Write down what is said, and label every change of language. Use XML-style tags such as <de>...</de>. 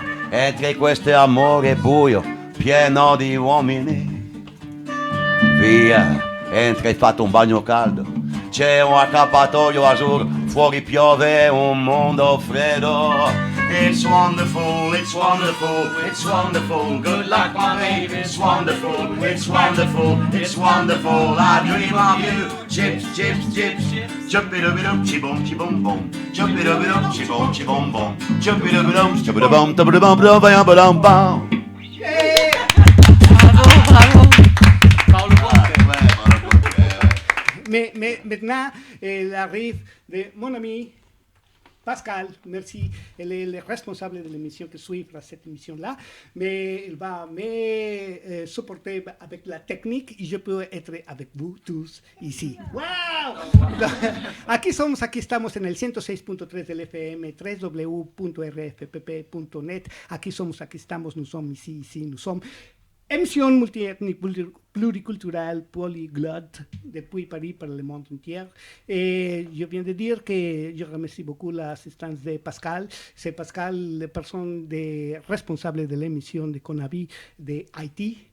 <it>Entri questo amore buio, pieno di uomini. Via, entri e fatto un bagno caldo. C'è un accappatoio azzurro, fuori piove un mondo freddo.</it> <en>It's wonderful, it's wonderful, it's wonderful. Good luck, my baby, it's wonderful, it's wonderful, it's wonderful. I dream of you. Chips, chips, chips, chuppy-doo-be-doo, chibom, chibom, bom. Chuppy-doo-be-doo, chibom, chibom, bom. Chuppy-doo-be-doo, chibba-da-bum, tabba-da-bum, bam. Bravo. Paolo Conte.</en> <fr>Mais maintenant, il arrive de mon ami Pascal, merci. Elle est le responsable de l'émission qui suivra cette émission-là, mais il va me supporter avec la technique et je peux être avec vous tous ici. Wow!</fr> <es>Aquí estamos en el 106.3 del FM, www.rfpp.net. Aquí estamos,</es> <fr>nous sommes ici, nous sommes. Émission multiethnique, pluriculturelle, polyglotte, depuis Paris par le monde entier. Et je viens de dire que je remercie beaucoup l'assistance de Pascal. C'est Pascal, la personne responsable de l'émission de Conavi de Haïti.</fr>